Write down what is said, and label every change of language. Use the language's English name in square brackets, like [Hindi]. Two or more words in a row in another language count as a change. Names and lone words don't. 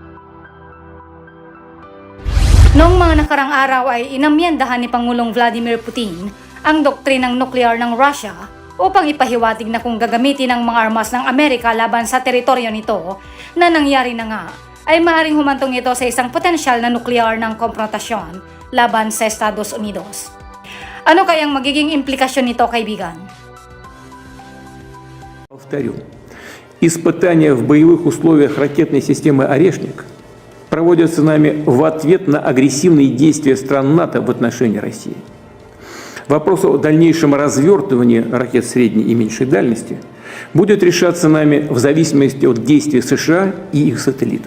[Filipino] Noong mga nakarang araw ay inamyendahan ni Pangulong Vladimir Putin ang doktrinang nuklear ng Russia upang ipahiwatig na kung gagamitin ang mga armas ng Amerika laban sa teritoryo nito na nangyari na nga, ay maaaring humantong ito sa isang potensyal na nuklear ng konfrontasyon laban sa Estados Unidos. Ano kayang magiging implikasyon nito, kaibigan? [Russian] Повторю, испытания в боевых условиях ракетной системы «Орешник» проводятся нами в ответ на агрессивные действия стран НАТО в отношении России. Вопрос о дальнейшем развертывании ракет средней и меньшей дальности будет решаться нами в зависимости от действий США и их сателлитов.